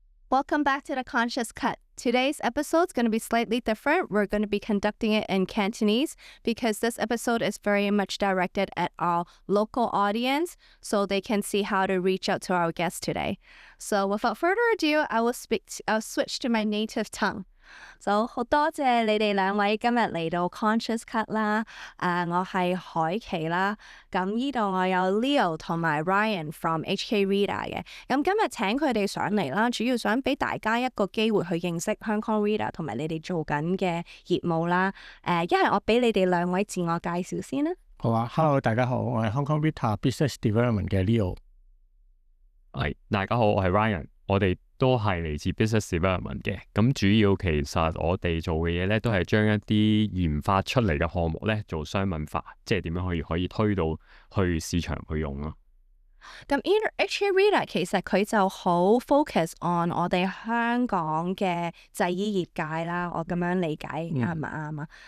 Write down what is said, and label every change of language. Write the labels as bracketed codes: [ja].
[en] Welcome back to The Conscious Cut. Today's episode is going to be slightly different. We're going to be conducting it in Cantonese because this episode is very much directed at our local audience so they can see how to reach out to our guests today. So without further ado, I'll switch to my native tongue. [yue] So 好多謝你哋兩位今日嚟到 Conscious Cut 啦，我係海琪啦，咁呢度我有 Leo 同埋 Ryan from HK Reader 嘅，咁今日請佢哋上嚟啦，主要想俾大家一個機會去認識香港 Reader 同埋你哋做緊嘅業務啦，一係我俾你哋兩位自我介紹先啦。好啊 ，Hello 大家好，我係 Hong Kong Reader Business Development 嘅 Leo。係，大家好，我係 Ryan， 我哋都係嚟自 Business Development 嘅，咁主要其實我哋做嘅嘢咧，都係將一啲研發出嚟嘅項目咧做商品化，即係點樣可以推到去市場去用咯。咁 HK Reader 其實佢就好 focus on 我哋香港嘅製衣業界啦，我咁樣理解啱唔啱啊？